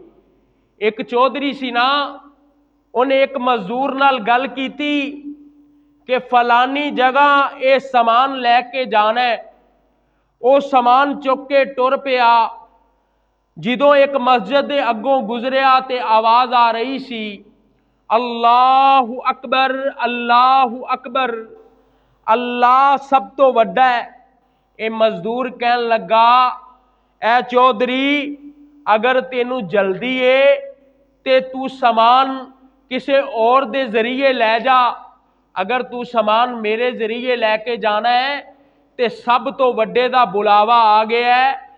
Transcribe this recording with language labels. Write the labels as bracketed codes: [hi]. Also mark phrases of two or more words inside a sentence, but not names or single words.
[pa] اک چوہدری سی نا، اونہاں اک مزدور نال گل کیتی کہ فلانی جگہ یہ سامان لے کے جانا ہے. او سامان چک کے ٹر پیا۔ جدوں اک مسجد دے اگوں گزریا تے آواز آ رہی سی, [ar] الله أكبر، الله أكبر, [pa] اللہ سب توں وڈا ہے. یہ مزدور کہن لگا، اے چوہدری اگر تینوں جلدی ہے تے توں سامان کسے اور دے ذریعے لے جا. اگر توں سامان میرے ذریعے لے کے جانا ہے تے سب توں وڈے دا بلاوا آ گیا ہے.